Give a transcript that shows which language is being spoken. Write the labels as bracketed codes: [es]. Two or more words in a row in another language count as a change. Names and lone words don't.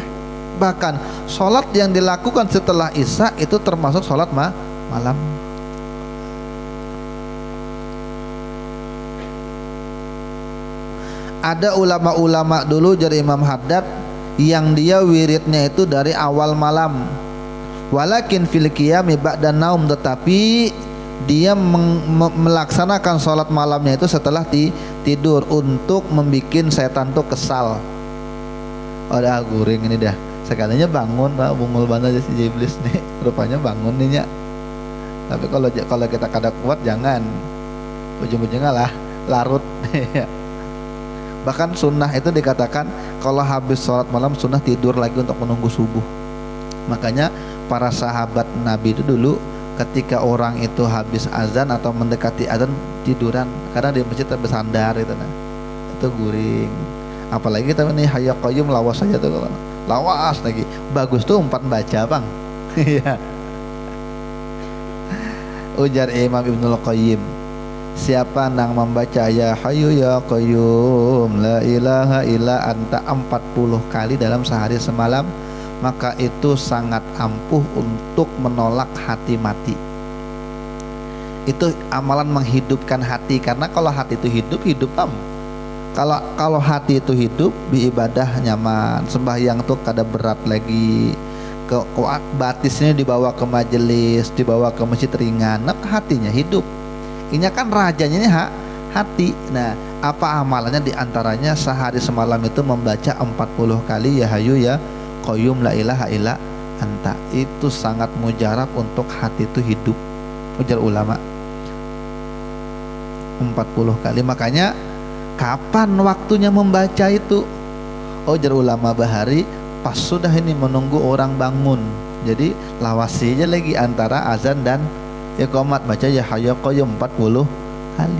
[bjn] Bahkan sholat yang dilakukan setelah isya itu termasuk sholat malam. Ada ulama-ulama dulu dari Imam Haddad yang dia wiridnya itu dari awal malam. [ar] ولكن في القيام بعد النوم, [bjn] tetapi dia melaksanakan sholat malamnya itu setelah tidur untuk membikin setan tuh kesal. Oh dah guring ini dah. Sekalinya bangun, Pak, bungul banget si iblis nih. Rupanya bangun nih ya. Tapi kalau kita kada kuat jangan. Ujung-ujungnya lah larut. Bahkan sunnah itu dikatakan kalau habis sholat malam sunnah tidur lagi untuk menunggu subuh. Makanya para sahabat Nabi itu dulu ketika orang itu habis azan atau mendekati azan tiduran, karena di masjid bersandar itu nah. Itu guring. Apalagi kita ini [ar] حي قيوم [bjn] lawas saja tuh, kalau lawas lagi bagus tuh 4 baca bang. Iya. Ujar Imam Ibnul Qayyim, siapa nang membaca [ar] يا حي يا قيوم لا إله إلا أنت [bjn] 40 kali dalam sehari semalam, maka itu sangat ampuh untuk menolak hati mati. Itu amalan menghidupkan hati, karena kalau hati itu hidup tam. Kalau hati itu hidup, beribadah nyaman, sembahyang tuh kada berat lagi. Batisnya dibawa ke majelis, dibawa ke masjid ringan, nah hatinya hidup. Ini kan rajanya ini hati. Nah, apa amalannya? Diantaranya sehari semalam itu membaca 40 kali [ar] يا حي يا قيوم لا إله إلا أنت. [bjn] Itu sangat mujarab untuk hati itu hidup, ujar ulama. 40 kali. Makanya kapan waktunya membaca itu? Ujar ulama bahari pas sudah ini menunggu orang bangun. Jadi lawasi aja lagi antara azan dan iqamat, baca [ar] يا حي يا قيوم [bjn] 40 kali.